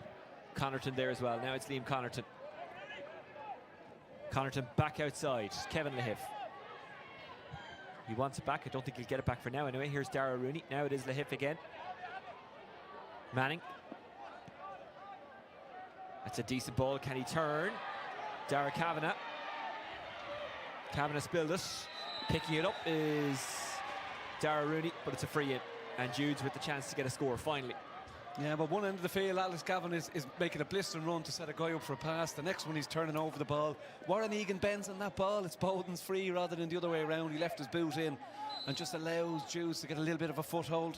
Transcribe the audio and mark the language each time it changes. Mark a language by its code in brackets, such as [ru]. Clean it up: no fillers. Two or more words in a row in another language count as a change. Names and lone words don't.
[en] Connaughton there as well. Now it's Liam Connaughton. Connaughton back outside. Kevin Lehif. He wants it back. I don't think he'll get it back for now anyway. Here's Dara Rooney. Now it is Lehif again. Manning. That's a decent ball. Can he turn? Dara Kavanagh. Kavanagh spilled it. Picking it up is Dara Rooney, but it's a free in. And Judes with the chance to get a score finally. Yeah, but one end of the field, Alex Gavin is making a blistering run to set a guy up for a pass. The next one, he's turning over the ball. Warren Egan bends on that ball. It's Bowden's free rather than the other way around. He left his boot in and just allows Judes to get a little bit of a foothold.